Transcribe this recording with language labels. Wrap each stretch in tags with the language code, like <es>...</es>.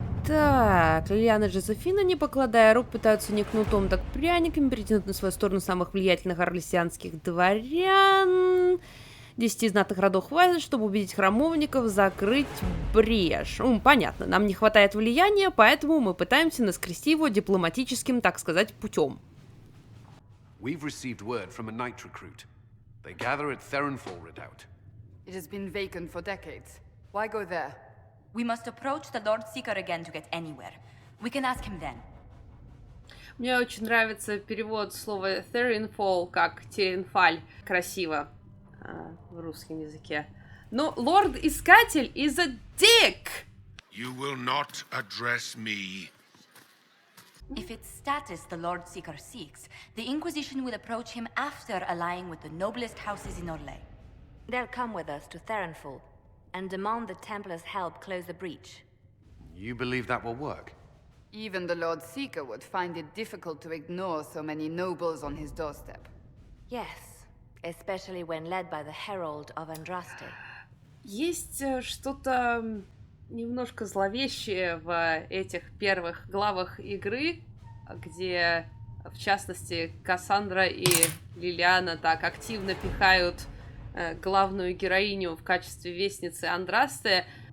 <ru>Так, Лелианы и Жозефина, не покладая рук, пытаются не кнутом, так пряниками притянуть на свою сторону самых влиятельных орлесианских дворян. 10 знатных родов хватит, чтобы убедить храмовников закрыть брешь. Понятно, нам не хватает влияния, поэтому мы пытаемся наскрести его дипломатическим, так сказать, путем.</ru> <en>We've received word from a knight recruit. They gather at Therenfall Redoubt. It has been vacant for decades. Why go there? We must approach the Lord Seeker again to get anywhere. We can ask him then.</en> <ru>Мне очень нравится перевод слова Therenfall как Теренфаль. Красиво в русском языке. Но Лорд Искатель</ru> <en>is a dick! You will not address me. If it's status the Lord Seeker seeks, the Inquisition will approach him after allying with the noblest houses in Orlais. They'll come with us to Therenfall and demand the Templars' help close the breach. You believe that will work? Even the Lord Seeker would find it difficult to ignore so many nobles on his doorstep. Yes, especially when led by the Herald of Andraste.</en> <ru>Есть что-то немножко зловещее в этих первых главах игры, где, в частности, Кассандра и Лелиана так активно пихают главную героиню в качестве вестницы Андрасте.</ru>